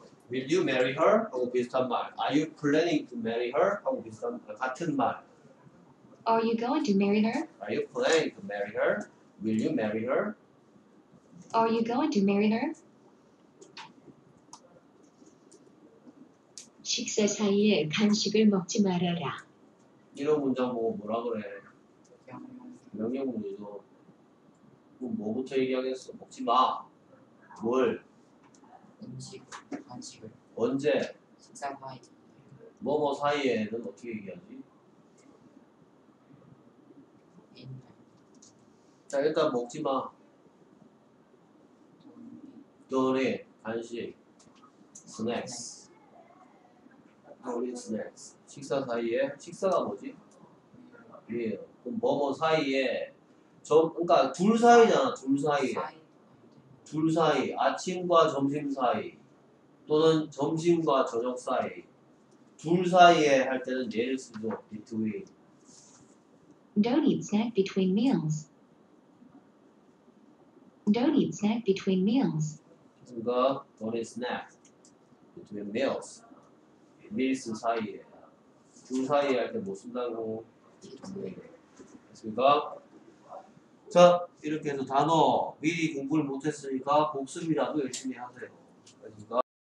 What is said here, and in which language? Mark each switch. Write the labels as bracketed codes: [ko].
[en] Will you marry her? [ko] 하고 비슷한 말. [en] Are you planning to marry her? [ko] 하고 비슷한 같은 말. [en] Are you going to marry her? Are you planning to marry her? Will you marry her? Are you going to marry her? [ko] 식사 사이에 간식을 먹지 말아라. 이런 문장 보고 뭐라 그래? 명령. 명령문이죠. 그럼 뭐부터 얘기하겠어? 먹지 마. 뭘? 음식, 간식을. 언제? 식사 사이. 뭐뭐 사이에는 어떻게 얘기하지? 있는. 자, 일단 먹지 마. 너네 간식, 스낵스. 너네 스낵스. 식사 사이에 식사가 뭐지? 예. 그럼 뭐뭐 사이에 그러니까 둘 사이잖아. 둘 사이에. 둘 사이. 아침과 점심 사이. 또는 점심과 저녁 사이. 둘 사이에 할 때는 얘를 쓰죠. [en] between. Don't eat snack between meals. Don't eat snack between meals. [ko] 그러니까 [en] don't eat snacks between meals. [ko] meals 사이에. 둘 사이에 할 때 뭐 쓴다고? 됐습니까? 자, 이렇게 해서 단어 미리 공부를 못했으니까 복습이라도 열심히 하세요. 됐습니까?